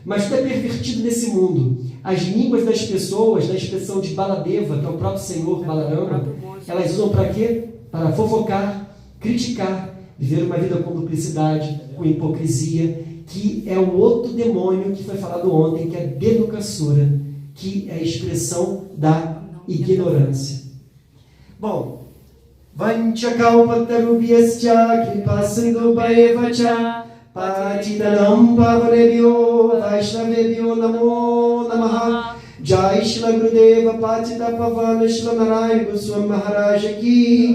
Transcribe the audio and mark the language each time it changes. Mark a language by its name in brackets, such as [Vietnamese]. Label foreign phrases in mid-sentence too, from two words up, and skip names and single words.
[Portuguese] mas tudo é pervertido nesse mundo. As línguas das pessoas, na expressão de Baladeva, que é o próprio Senhor Balarama, elas usam para quê? Para fofocar, criticar, viver uma vida com duplicidade, com hipocrisia, que é o outro demônio que foi falado ontem, que é a Denukasura, que é a expressão da ignorância. Bom, [Sanskrit] वाञ्छाकल्पतरुभ्यश्च कृपासिन्धुभ्य एव च पतितानां पावनेभ्यो वैष्णवेभ्यो नमो नमः [Hindi] जय श्रील गुरुदेव पतित पावन श्रील नारायण गोस्वामी महाराज की